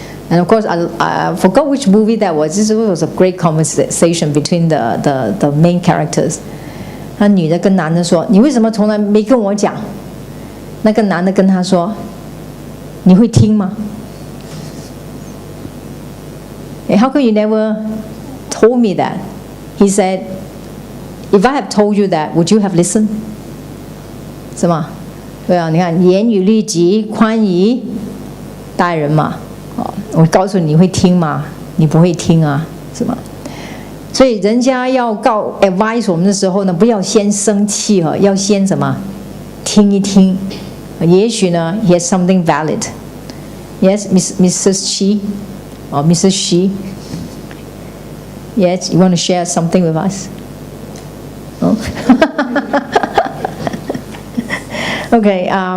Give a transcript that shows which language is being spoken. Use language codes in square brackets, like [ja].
[en] And of course, I forgot which movie that was. This was a great conversation between the main characters. [zh] 那女的跟男的说：“你为什么从来没跟我讲？” 那个男的跟她说：“你会听吗？” [en] How come you never told me that? He said, "If I have told you that, would you have listened?" [zh] 是吗？对啊，你看严于律己，宽以待人嘛。我告诉你，你会听吗？你不会听啊，是吗？所以人家要advise 我们的时候呢，不要先生气哈，要先什么？听一听。也许呢 [en] he has something valid. Yes, Mrs. Shi or Mrs. Shi. Yes, you want to share something with us? Oh? Okay.